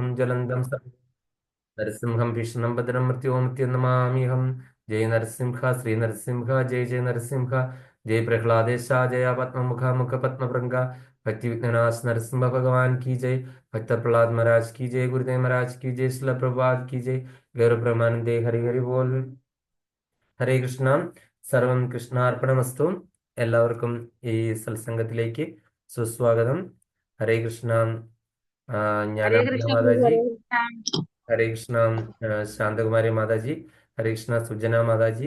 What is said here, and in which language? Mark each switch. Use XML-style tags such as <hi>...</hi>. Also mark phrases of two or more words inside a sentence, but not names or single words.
<sa>ജ്വലന്തം നരസിംഹം ഭീഷണം ഭദ്രം മൃത്യോമൃത്യം നമാമ്യഹം. ജയ നരസിംഹ ശ്രീ നരസിംഹ ജയ ജയ നരസിംഹ. ജയ പ്രഹ്ലാദേശ ജയ പത്മമുഖ മുഖ പത്മഭൃംഗ. ഭക്തി വിഘ്നനാശ നരസിംഹ ഭഗവാൻ</sa> <hi>की जय. भक्त प्रहलाद महाराज की जय. गुरुदेव महाराज की जय. शिला प्रभुपाद की जय.</hi> <bn>গৌর ব্রহ্মানন্দে হরি হরি বোল.</bn> <sa>ഹരേ കൃഷ്ണ. സർവം കൃഷ്ണാർപ്പണമസ്തു.</sa> <ml>എല്ലാവർക്കും ഈ സത്സംഗത്തിലേക്ക് സുസ്വാഗതം. ഹരേ കൃഷ്ണ. ഹരേ ജ്ഞാനാനന്ദ കൃഷ്ണ പ്രഭു. മാതാജി. ഹരേ കൃഷ്ണ. ഹരേ കൃഷ്ണ. ശാന്തകുമാരി മാതാജി. ഹരേ കൃഷ്ണ സുജന മാതാജി.</ml>